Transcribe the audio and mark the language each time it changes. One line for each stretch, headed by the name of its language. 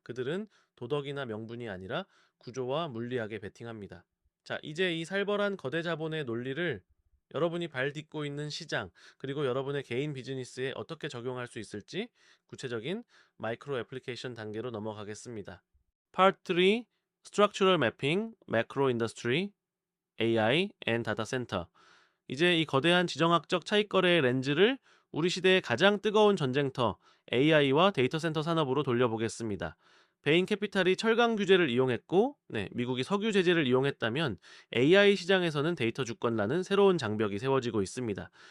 Korean: 그들은 도덕이나 명분이 아니라 구조와 물리학에 베팅합니다. 자, 이제 이 살벌한 거대 자본의 논리를 여러분이 발 딛고 있는 시장, 그리고 여러분의 개인 비즈니스에 어떻게 적용할 수 있을지 구체적인 마이크로 애플리케이션 단계로 넘어가겠습니다.
English: Part 3 Structural Mapping, Macro Industry, AI and Data Center.
Korean: 이제 이 거대한 지정학적 차익거래의 렌즈를 우리 시대의 가장 뜨거운 전쟁터 AI와 데이터 센터 산업으로 돌려보겠습니다. 베인 캐피탈이 철강 규제를 이용했고, 미국이 석유 제재를 이용했다면 AI 시장에서는 데이터 주권라는 새로운 장벽이 세워지고 있습니다.